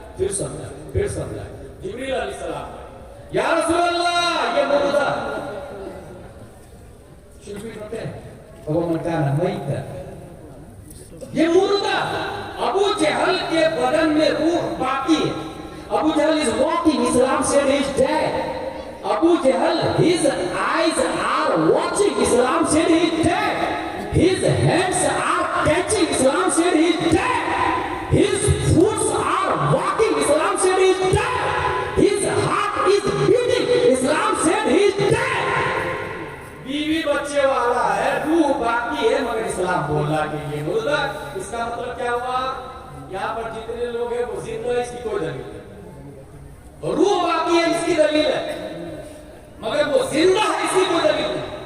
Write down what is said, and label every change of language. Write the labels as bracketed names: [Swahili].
[Urdu] پھر سمجھا جبریل علیہ السلام، یا رسول اللہ یہ موجودہ شرفی ہوتے ہیں وہ مکانہ میتا، یہ مردہ. ابو جہل کے بدن میں روح باقی ہے. [English] Abu Jahl is walking, Islam said he is dead. Abu Jahl, his eyes are watching, Islam said he is dead. His hands are catching, Islam said he is dead. His foot are walking, Islam said he is dead. His heart is beating, Islam said he is dead. [Urdu] بیوی بچے والا ہے، روح باقی ہے، مگر اسلام بولا کہ یہ مردہ. اس کا مطلب کیا ہوا؟ یہاں پر جتنے لوگ ہیں وہ زندہ ہے، اس کی کوئی دلیل نہیں. روح باقی ہے، اس کی دلیل ہے، مگر وہ زندہ ہے، اس کی کوئی دلیل نہیں.